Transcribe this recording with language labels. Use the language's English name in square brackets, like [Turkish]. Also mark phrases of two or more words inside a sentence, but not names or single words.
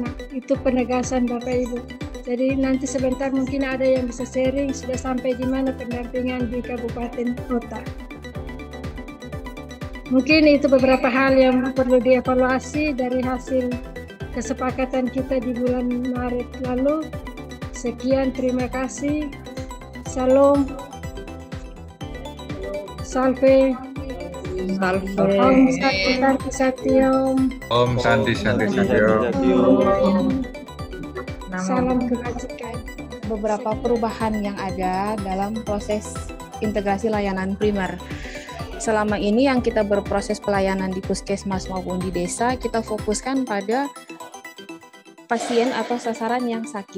[Indonesian] Itu penegasan Bapak Ibu. Jadi nanti sebentar mungkin ada yang bisa sharing sudah sampai di mana pendampingan di Kabupaten Kota. Mungkin itu beberapa hal yang perlu dievaluasi dari hasil kesepakatan kita di bulan Maret lalu. Sekian, terima kasih. Salam. Salve. Salve. [Sanskrit] Om Santi Satyom. Om Santi Satyom. [Indonesian] Salam kebajikan. Beberapa perubahan yang ada dalam proses integrasi layanan primer. Selama ini yang kita berproses pelayanan di puskesmas maupun di desa, kita fokuskan pada pasien atau sasaran yang sakit.